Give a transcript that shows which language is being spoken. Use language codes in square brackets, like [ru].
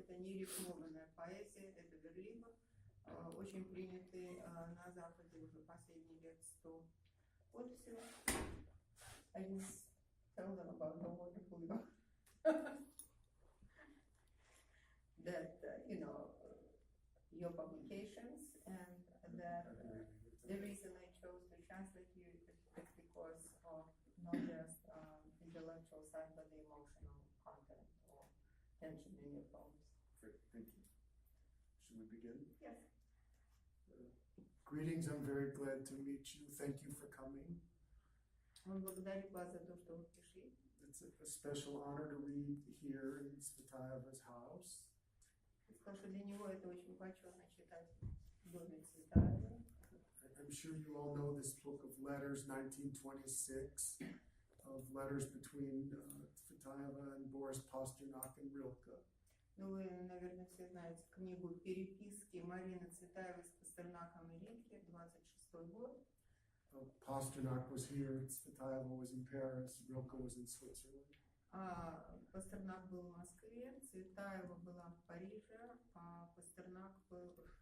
[ru] Это не рифмованная поэзия, это верлибр, очень принятый на Западе уже последние лет 100. Вот все. [en] I just tell them about the wonderful that your publications, and that the reason I chose to translate you is because of not just intellectual side, but the emotional content or tension in your poems. Great, thank you. Should we begin? Yes. Greetings, I'm very glad to meet you. Thank you for coming. [ru] Он благодарит вас за то, что вы пришли. [en] It's a special honor to read here in Tsvetaeva's house. [ru] Сказал, что для него это очень почетно читать в доме Цветаева. [en] I'm sure you all know this book of letters, 1926, of letters between Tsvetaeva and Boris Pasternak and Rilke. [ru] Ну, вы, наверное, все знаете книгу «Переписки» Марины Цветаевой с Пастернаком и Рильке, 26-й год. [en] Pasternak was here, Tsvetaeva was in Paris, Rilke was in Switzerland. [ru] Пастернак был в Москве, Цветаева была в Париже, а Пастернак был...